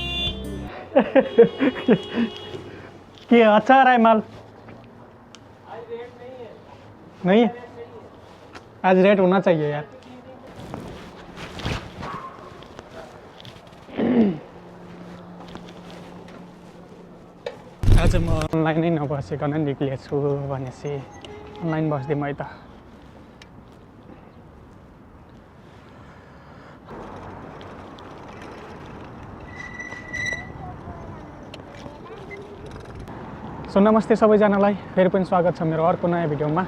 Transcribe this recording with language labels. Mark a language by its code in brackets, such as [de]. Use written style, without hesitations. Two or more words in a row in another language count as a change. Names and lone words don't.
[hi] कि अच्छा आ रहा है माल? नहीं, आज रेट होना चाहिए यार। [ne] आज म अनलाइनै नबसिकन निक्लिएको छु भनेपछि अनलाइन बस्दिउँ है त। सो नमस्ते सबैजनालाई, फेरि पनि स्वागत छ मेरो अर्को नयाँ भिडियोमा।